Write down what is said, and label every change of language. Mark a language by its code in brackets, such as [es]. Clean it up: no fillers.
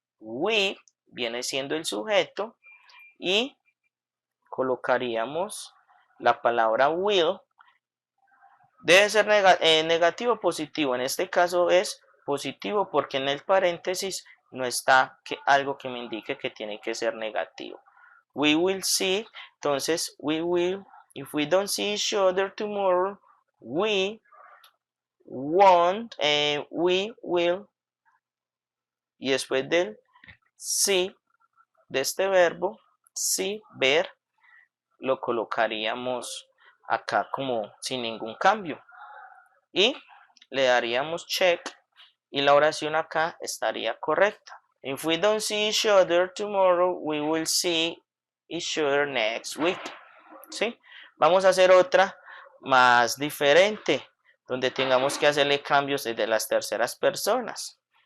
[es] We viene siendo el sujeto y colocaríamos la palabra will. Debe ser negativo o positivo. En este caso es positivo porque en el paréntesis no está algo que me indique que tiene que ser negativo. [en] We will see. [es] Entonces, [en] we will. If we don't see each other tomorrow, we won't. We will. [es] Y después del sí, de este verbo, sí, ver, lo colocaríamos acá como sin ningún cambio. Y le daríamos check y la oración acá estaría correcta. [en] If we don't see each other tomorrow, we will see each other next week. [es] ¿Sí? Vamos a hacer otra más diferente, donde tengamos que hacerle cambios desde las terceras personas.